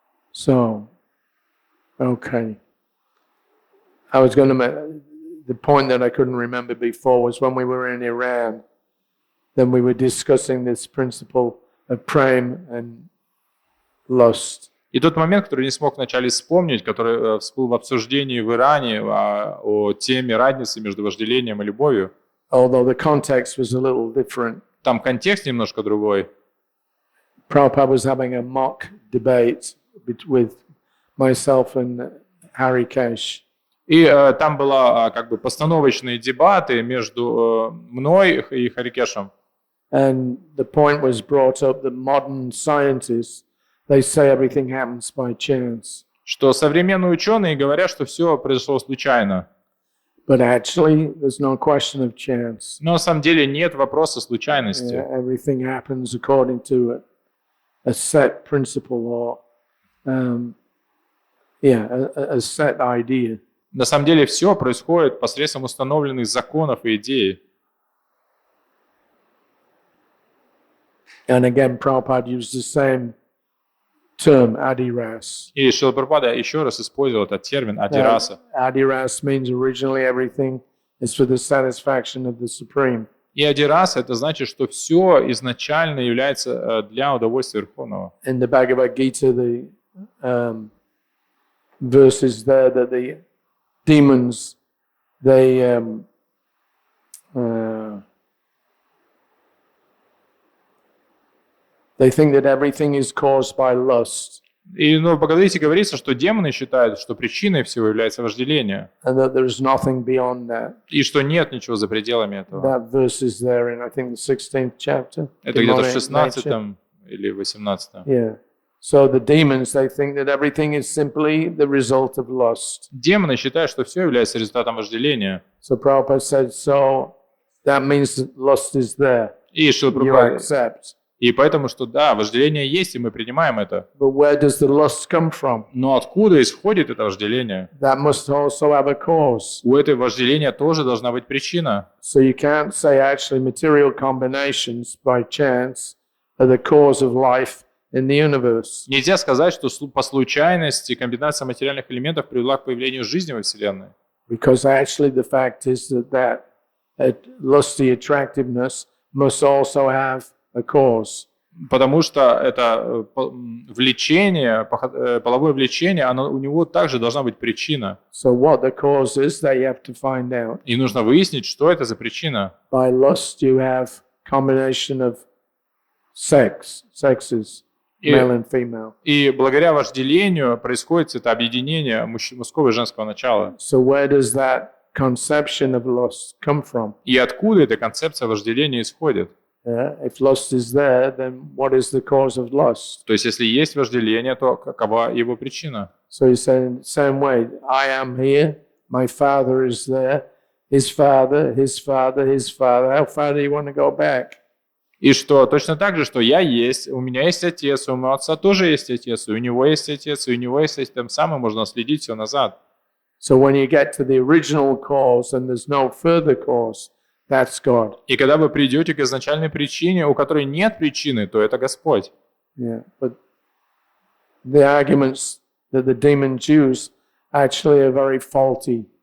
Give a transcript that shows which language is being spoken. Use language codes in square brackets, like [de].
[en] So, okay. I was going to make the point that I couldn't remember before was when we were in Iran, then we were discussing this principle of prema and lust. [ru] И тот момент, который не смог вначале вспомнить, который всплыл в обсуждении в Иране о теме разницы между вожделением и любовью, [en] Although the context was a little different. [ru] там контекст немножко другой. [en] Prabhupada was having a mock debate with myself and Hari Kesh. [ru] И там была как бы постановочные дебаты между мной и Харикешем. [en] And the point was brought up that modern scientists, they say everything happens by chance. [ru] Что современные ученые говорят, что все произошло случайно. [en] But actually, there's no question of chance. [ru] Но на самом деле нет вопроса случайности. [en] Everything happens according to a set principle or, a set idea. [ru] На самом деле все происходит посредством установленных законов и идей. [en] And again, Prabhupada used the same term, adiras. [ru] И Шрила Прабхупада еще раз использовал этот термин адираса. [en] Adiras means originally everything is for the satisfaction of the Supreme. [ru] И адираса это значит, что все изначально является для удовольствия Верховного. [en] In the Bhagavad Gita, the verse is there that the demons, they think that everything is caused by lust. [ru] И в Бхагавадгите говорится, что демоны считают, что причиной всего является вожделение. [en] And that there is nothing beyond that. [ru] И что нет ничего за пределами этого. [en] That verse is there in, I think, the 16th chapter. [ru] Это где-то в [en] Demonic [ru] 16 [en] nature. [ru] или 18. [en] Yeah. So the demons, they think that everything is simply the result of lust. [ru] Демоны считают, что все является результатом вожделения. [en] So Prabhupada said, so that means that lust is there. [ru] И Шрила [en] You [ru] Прабхупада- [en] accept. [ru] И поэтому, что да, вожделение есть, и мы принимаем это. [en] But where does the lust come from? [ru] Но откуда исходит это вожделение? [en] That must also have a cause. [ru] У этого вожделения тоже должна быть причина. [en] So you can't say actually material combinations by chance are the cause of life in the universe. [ru] Нельзя сказать, что по случайности комбинация материальных элементов привела к появлению жизни во Вселенной. [en] Because actually the fact is that lusty attractiveness must also have a cause. [ru] Потому что это влечение, половое влечение, у него также должна быть причина. [en] So what the cause is, that you have to find out. [ru] И нужно выяснить, что это за причина. [en] By lust you have combination of sexes, male and female. [ru] И благодаря вожделению происходит это объединение мужского и женского начала. [en] So where does that conception of lust come from? [ru] И откуда эта концепция вожделения исходит? [en] If lust is there, then what is the cause of lust? [ru] То есть, если есть вожделение, то какова его причина? [en] So he's saying the same way, I am here, my father is there, his father, his father, his father. How far do you want to go back? [ru] И что точно так же, что я есть, у меня есть отец, у моего отца тоже есть отец, и у него есть отец, и у него есть отец, тем самым можно следить все назад. [en] So when you get to the original cause and there's no further cause, that's God. [ru] И когда вы придете к изначальной причине, у которой нет причины, то это Господь. [en] Yeah, but the arguments that the demons use actually are very faulty.